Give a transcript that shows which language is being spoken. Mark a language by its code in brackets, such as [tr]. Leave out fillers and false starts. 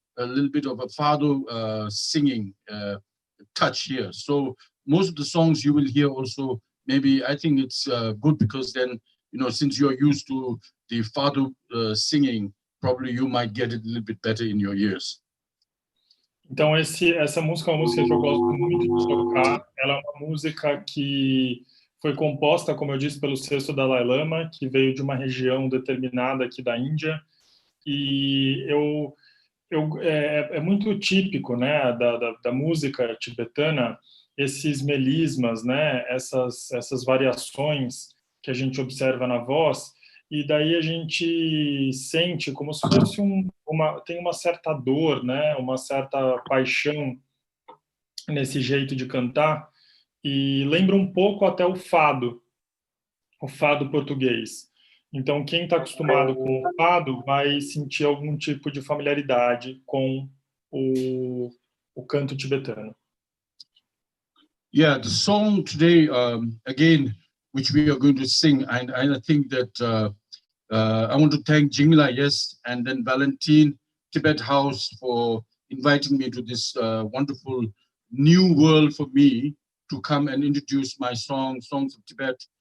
[en] a little bit of a fado singing touch here. So most of the songs you will hear also, maybe I think it's good because then, since you're used to the fado singing, probably you might get it a little bit better in your ears. [pt] Então essa música é uma música que eu gosto muito de tocar. Ela é uma música que foi composta, como eu disse, pelo sexto Dalai Lama, que veio de uma região determinada aqui da Índia. E é muito típico, né, da música tibetana, esses melismas, né, essas variações que a gente observa na voz, e daí a gente sente como se fosse tem uma certa dor, né, uma certa paixão nesse jeito de cantar, e lembra um pouco até o fado português. Então, quem está acostumado com o fado vai sentir algum tipo de familiaridade com o canto tibetano. [en] Yeah, the song today, again, which we are going to sing, and I think that I want to thank Mila, yes, and then Valentine, Tibet House for inviting me to this wonderful new world for me to come and introduce my songs of Tibet.